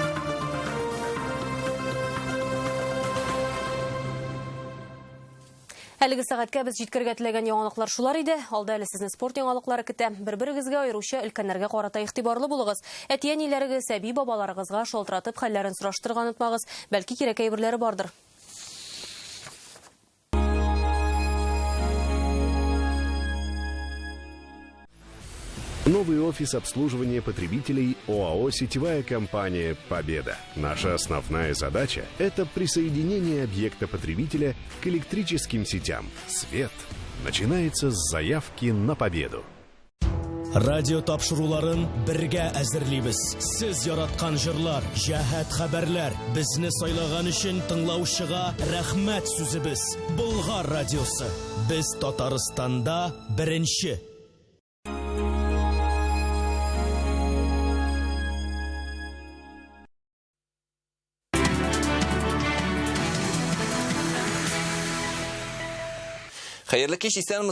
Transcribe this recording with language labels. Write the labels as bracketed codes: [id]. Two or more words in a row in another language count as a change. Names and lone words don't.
[tt] Әлеге сәгатькә без җиткергә теләгән яңалыклар шулар иде. Алда әле сезне спорт яңалыклары көтә. Бер-берегезгә аеруча өлкәннәргә карата игътибарлы булыгыз. Әти-әниләрегез, әби бабаларыгызга шалтыратып хәлләрен сораштырган отмагыз. Бәлки кирәк әйберләре бардыр. [ru] Новый офис обслуживания потребителей ОАО «Сетевая компания Победа». Наша основная задача – это присоединение объекта потребителя к электрическим сетям. Свет начинается с заявки на победу. [tt] Радио тапшыруларын бергә әзерлибез. Сез яраткан җырлар, җәһәт хәбәрләр, безне сайлаган өчен тыңлаучыга рәхмәт сүзебез. Болгар радиосы. Без Татарстанда беренче. Хәерле кич, исәнмез.